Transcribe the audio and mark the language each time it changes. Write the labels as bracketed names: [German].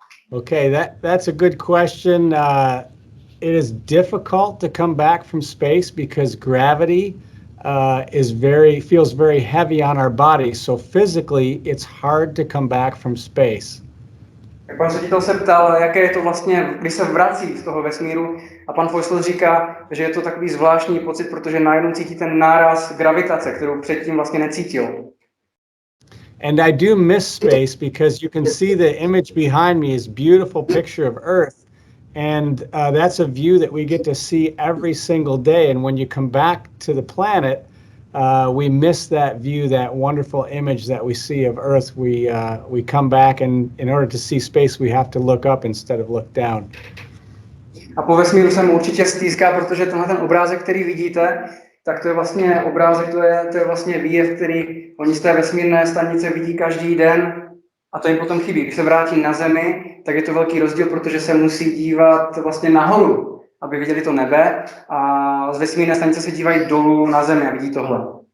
[English] Okay, that's a good question. It is difficult to come back from space because gravity feels very heavy on our body. So physically, it's hard to come back from space. [Czech] Pan ředitel se ptal, jaké je to vlastně, když se vrací z toho vesmíru, a pan Feustel říká, že je to takový zvláštní pocit, protože najednou cítí ten náraz gravitace, kterou předtím vlastně necítil. [English] And I do miss space because you can see the image behind me is beautiful picture of Earth. And that's a view that we get to see every single day. And when you come back to the planet, we miss that view, that wonderful image that we see of Earth. We come back, and in order to see space, we have to look up instead of look down. [Czech] A po vesmíru se mu určitě stýská, protože tenhle ten obrázek, který vidíte, tak to je vlastně obrázek, to je vlastně výjev, který oni z té vesmírné stanice vidí každý den, a to jim potom chybí. Když se vrátí na Zemi, tak je to velký rozdíl, protože se musí dívat vlastně nahoru, aby viděli to nebe, a z vesmírné stanice se dívají dolů na Zemi a vidí tohle.